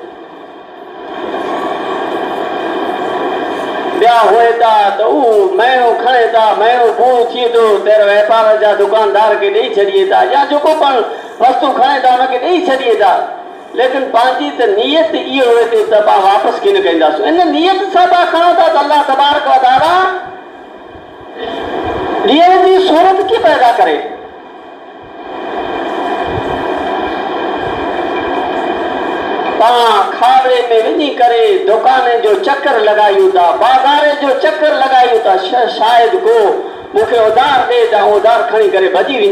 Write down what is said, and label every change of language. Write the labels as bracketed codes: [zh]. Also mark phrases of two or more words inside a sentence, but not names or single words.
[sd] ॿिया हुए था त उहो महीनो खणे था, महीनो पूरो थिए थो त वापार जा दुकानदार खे ॾेई छॾिए था, या जेको पण वस्तु खणे था हुनखे ॾेई छॾिए था। लेकिन पंहिंजी त नियत इहो हुए थी त पाण वापसि कीन कंदासीं। इन नियत सां पाण खणो था त अल्लाह [ar] تبارك وتعالى [sd] ॾींहं जी सूरत कीअं पैदा करे। पाण खावे में वञी करे दुकान जो चक्कर लॻायूं था, बाज़ार जो चक्कर लॻायूं था, शायदि को मूंखे उधार ॾे त उधार खणी करे भॼी वञा।